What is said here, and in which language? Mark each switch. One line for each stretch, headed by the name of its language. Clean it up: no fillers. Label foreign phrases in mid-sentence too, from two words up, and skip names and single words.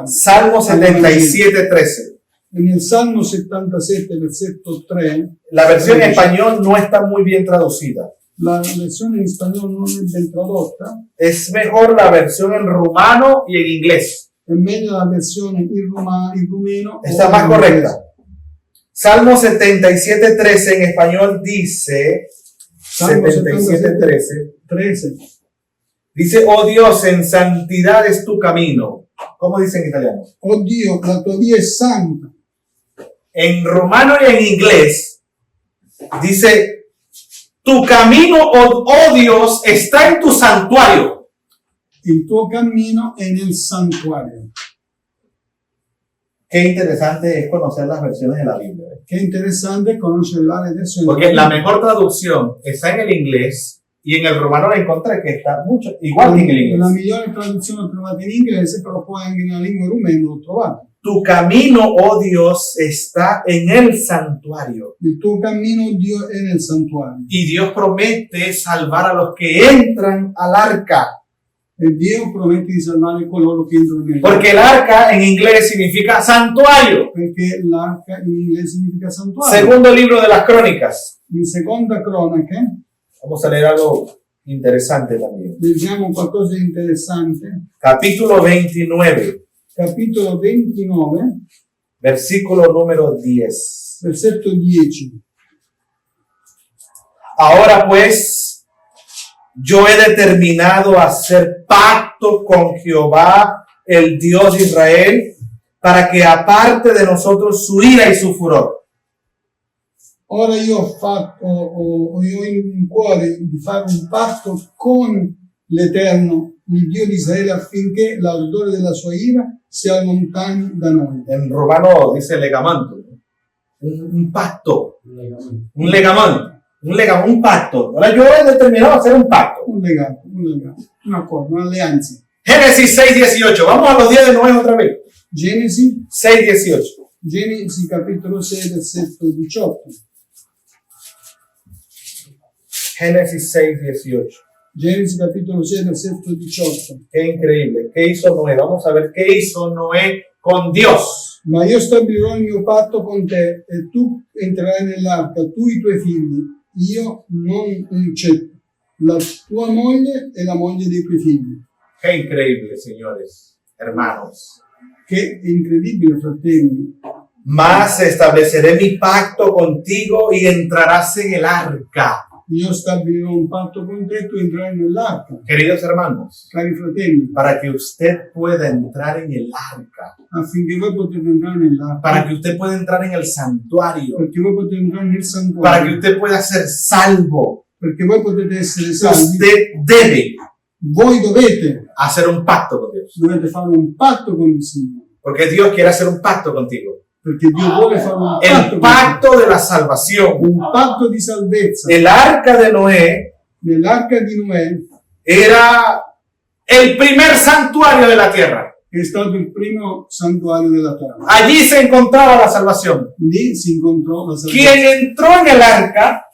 Spanish: Salmo 77:13.
Italian: E nel Salmo 77, versetto 3,
Spanish: La versión en español no está muy bien traducida.
Italian: la versione in spagnolo non è ben tradotta,
Spanish: Es mejor la versión en rumano y en inglés.
Italian: è meglio la versione in rumeno.
Spanish: Está o más
Italian: in
Spanish: correcta.
Italian: inglese.
Spanish: Salmo 77:13 en español dice,
Italian: Salmo 77:13, 13.
Spanish: dice, oh Dios, en santidad es tu camino. ¿Cómo dice en italiano?
Italian: Oh Dio, la tua via è santa.
Spanish: En rumano y en inglés dice, tu camino, oh Dios, está en tu santuario.
Italian: Il tuo cammino è nel santuario.
Spanish: Qué interesante es conocer las versiones de la Biblia.
Italian: Che è interessante conoscere le varie versioni.
Spanish: Porque la mejor traducción está en el inglés y en el rumano la encontré que está mucho igual que en el
Italian: La
Spanish: inglés.
Italian: migliore traduzione l'ho trovata in inglese, però poi anche nella lingua rumena l'ho trovata.
Spanish: Tu camino, oh Dios, está en el santuario.
Italian: Il tuo cammino, Dio, è nel santuario.
Spanish: Y Dios promete salvar a los que entran al arca.
Italian: E Dio promette di salvare coloro che entrano nel
Spanish: Porque el arca en inglés significa santuario.
Italian: perché l'arca in inglese significa santuario.
Spanish: Segundo libro de las crónicas.
Italian: In seconda cronache
Spanish: Vamos a leer algo interesante también.
Italian: leggiamo qualcosa di interessante.
Spanish: Capítulo 29,
Italian: Capitolo 29,
Spanish: versículo número 10.
Italian: versetto 10.
Spanish: Ahora pues, yo he determinado hacer pacto con Jehová, el Dios de Israel, para que aparte de nosotros su ira y su furor.
Italian: Ora io ho in cuore di fare un patto con l'Eterno, il Dio di Israele, affinché l'ardore della sua ira si allontani da noi.
Spanish: En romano dice legamanto, un pacto, un pacto. Ahora yo he determinado hacer un pacto.
Italian: Un legame, un accordo, un'alleanza.
Spanish: Génesis 6:18. Vamos a los días de Noé otra vez.
Italian: Genesi 6:18. Genesi capitolo 6 versetto 18.
Spanish: Génesis 6:18.
Italian: Genesi capitolo 6 versetto 18.
Spanish: Qué increíble. ¿Qué hizo Noé? Vamos a ver qué hizo Noé con Dios.
Italian: Ma io stabilirò il mio patto con te e tu entrerai nell'arca, tu e i tuoi figli. Io non c'è la tua moglie e la moglie dei tuoi figli.
Spanish: Qué increíble, señores, hermanos.
Italian: Che incredibile, fratelli.
Spanish: Mas estableceré mi pacto contigo y entrarás en el arca.
Italian: Io stabilirò un patto con te e tu entrerai nell'arca.
Spanish: Queridos hermanos,
Italian: Cari fratelli,
Spanish: para que usted pueda entrar en el arca,
Italian: affinché voi potete entrare nell'arca,
Spanish: para que usted pueda entrar en el santuario,
Italian: perché voi potete entrare nel
Spanish: para que
Italian: santuario,
Spanish: usted pueda ser salvo,
Italian: perché voi potete essere salvi,
Spanish: usted debe
Italian: voi dovete
Spanish: hacer un pacto con Dios.
Italian: fare un patto con il Signore,
Spanish: Porque Dios quiere hacer un pacto contigo.
Italian: perché Dio vuole fare un patto
Spanish: El
Italian: con
Spanish: pacto de la salvación.
Italian: te, un patto di salvezza.
Spanish: El arca de Noé
Italian: Nell'arca di Noè
Spanish: era el primer santuario de la tierra.
Italian: è stato il primo santuario della terra.
Spanish: Allí se encontraba la salvación.
Italian: Lì si incontrò la salvezza.
Spanish: Quien entró en el arca